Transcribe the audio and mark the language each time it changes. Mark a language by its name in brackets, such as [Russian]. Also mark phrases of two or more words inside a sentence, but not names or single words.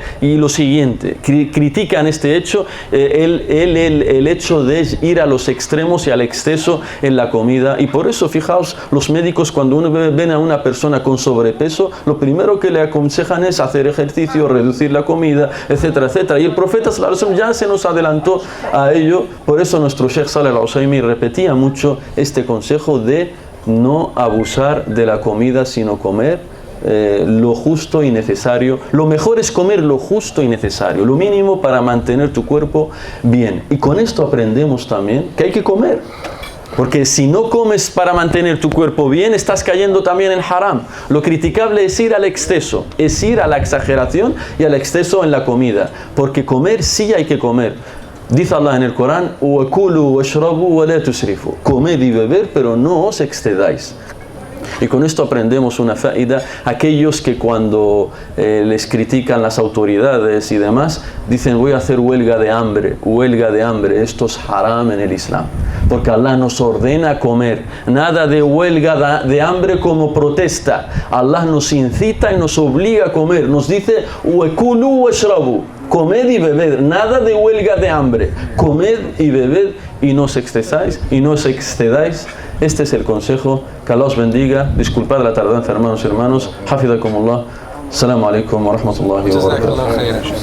[Spanish] Y lo siguiente, critican este hecho, el hecho de ir a los extremos y al exceso en la comida. Y por eso, fijaos, los médicos, cuando uno ven a una persona con sobrepeso, lo primero que le aconsejan es hacer ejercicio, reducir la comida, etcétera, etcétera. Y el profeta [Arabic] صلى الله عليه وسلم [Spanish] ya se nos adelantó a ello. Por eso nuestro Sheikh Saleh Al-Usaymi repetía mucho este consejo de no abusar de la comida, sino comer lo justo y necesario. Lo mejor es comer lo justo y necesario, lo mínimo para mantener tu cuerpo bien. Y con esto aprendemos también que hay que comer, porque si no comes para mantener tu cuerpo bien, estás cayendo también en haram. Lo criticable es ir al exceso, es ir a la exageración y al exceso en la comida, porque comer sí hay que comer. Dice Allah en el Corán: [Arabic] وَكُلُوا وَاشْرَبُوا وَلَا تُسْرِفُوا. [Spanish] Comed y beber, pero no os excedáis. Y con esto aprendemos una faida. Aquellos que cuando les critican las autoridades y demás, dicen voy a hacer huelga de hambre, esto es haram en el Islam. Porque Allah nos ordena comer, nada de huelga de hambre como protesta. Allah nos incita y nos obliga a comer, nos dice [Arabic] وَكُلُوا وَاشْرَبُوا, [Spanish] comed y bebed, nada de huelga de hambre, comed y bebed y no os excedáis. Este es el consejo, que Allah os bendiga, disculpad la tardanza hermanos y hermanos, [Arabic] حفظكم الله، السلام عليكم و رحمة الله و بركاته.